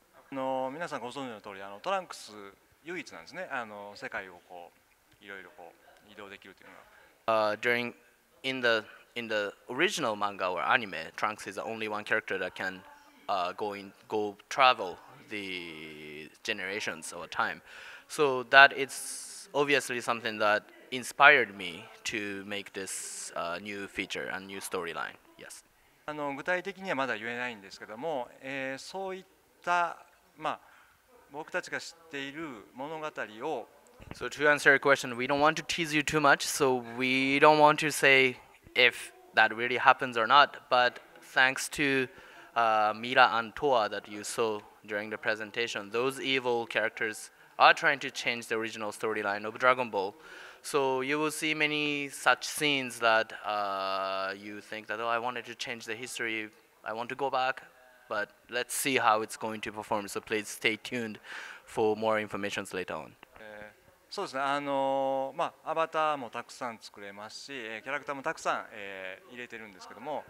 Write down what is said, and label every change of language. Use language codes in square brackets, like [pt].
[ja] 皆さんご存知の通り、トランクス唯一なんですね。世界をこういろいろこう移動できるというのは。 [en] In the original manga or anime, Trunks is the only one character that can go travel the generations over time. So that is obviously something that inspired me to make this new feature and new storyline. Yes. [ja] 具体的にはまだ言えないんですけども、そういった、僕たちが知っている物語を [en] So to answer your question, we don't want to tease you too much, so we don't want to say if that really happens or not, but thanks to Mira and Toa that you saw during the presentation, those evil characters are trying to change the original storyline of Dragon Ball. So you will see many such scenes that you think that, oh, I wanted to change the history, I want to go back, but let's see how it's going to perform. So please stay tuned for more information later on. [ja] そうですね、アバターもたくさん作れますし、キャラクターもたくさん、入れてるんですけども。